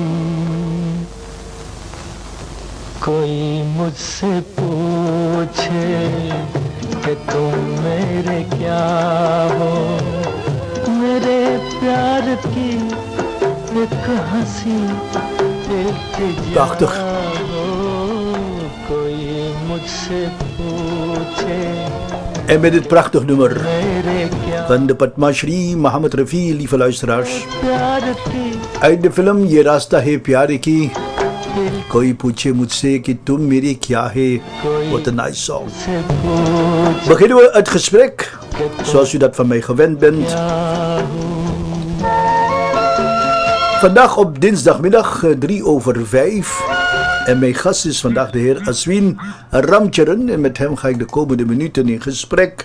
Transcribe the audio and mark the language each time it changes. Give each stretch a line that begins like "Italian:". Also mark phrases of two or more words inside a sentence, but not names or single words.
Hindi: कोई मुझसे पूछे कि तुम मेरे क्या हो, मेरे प्यार की एक हंसी इल्तिजा हो। कोई मुझसे पूछे.
Dutch: En met dit prachtig nummer van de Padma Shri Mohammed Rafi, lieve luisteraars, uit de film Ye Rasta Hai Pyare Ki, Koi Puche Mujhse Ki Tum Mere Kya Hai.
English: What a nice song.
Dutch: Beginnen we het gesprek zoals u dat van mij gewend bent. Vandaag op dinsdagmiddag 4:03. En mijn gast is vandaag de heer Ashwin Ramcharan. En met hem ga ik de komende minuten in gesprek.